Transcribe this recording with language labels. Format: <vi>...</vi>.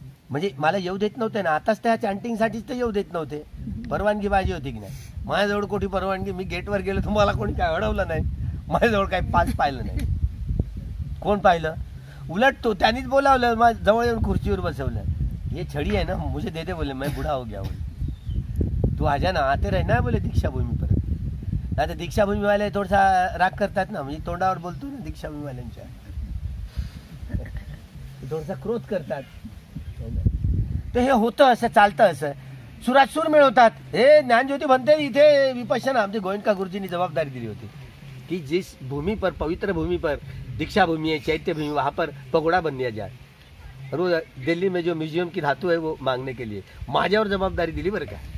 <mr>म्हणजे मला येऊ देत नव्हते ना. आताच त्या चॅन्टिंग साठीच तर येऊ देत नव्हते. परवानगी पाहिजे होती की नाही? माझ्याजवळ कोठी परवानगी? मी गेटवर गेलो तुम्हाला कोणी काय अडवलं नाही. माझ्याजवळ काही पास पाहिलं नाही. कोण पाहिलं? उलट तो त्यांनीच बोलावलं, माझ्या जवळ येऊन खुर्चीवर बसवलं.</mr> <hi>ये छड़ी है ना, मुझे दे दे बोले, मैं बूढ़ा हो गया बोले. तू आजा ना, आते रहना बोले दीक्षाभूमी पर.</hi> <mr>नाही तर दीक्षाभूमी वाले थोडासा राग करतात ना, म्हणजे तोंडावर बोलतो ना दीक्षाभूमी वाल्यांच्या, थोडासा क्रोध करतात. तर हे होतं असं, चालतं असं. सुरासूर मिळवतात. हे ज्ञानज्योती म्हणते इथे विपश्यना आमचे गोयंका गुरुजींनी जबाबदारी दिली होती</mr> <hi>कि जिस भूमि पर, पवित्र भूमि पर दीक्षा भूमि है, चैत्य भूमि, वहां पर पगोड़ा बन दिया जाए. और वो दिल्ली में जो म्यूजियम की धातु है वो मांगने के लिए</hi> <mr>माझ्यावर जबाबदारी दिली बरं का.</mr>